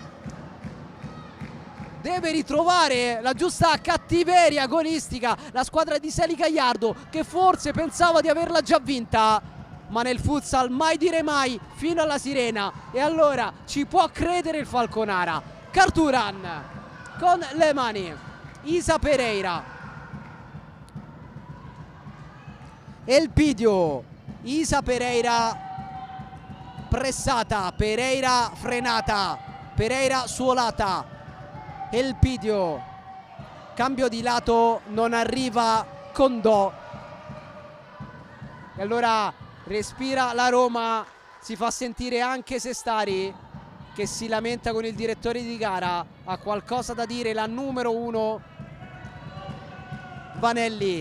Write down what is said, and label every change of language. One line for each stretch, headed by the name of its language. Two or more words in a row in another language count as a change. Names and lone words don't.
Italian: deve ritrovare la giusta cattiveria agonistica la squadra di Seli Gagliardo che forse pensava di averla già vinta, ma nel futsal mai dire mai fino alla sirena, e allora ci può credere il Falconara. Carturan con le mani, Isa Pereira, Elpidio, Isa Pereira pressata, Pereira frenata, Pereira Suolata, Elpidio, cambio di lato, non arriva Condò e allora respira la Roma, si fa sentire anche Sestari che si lamenta con il direttore di gara, ha qualcosa da dire la numero 1 Vanelli.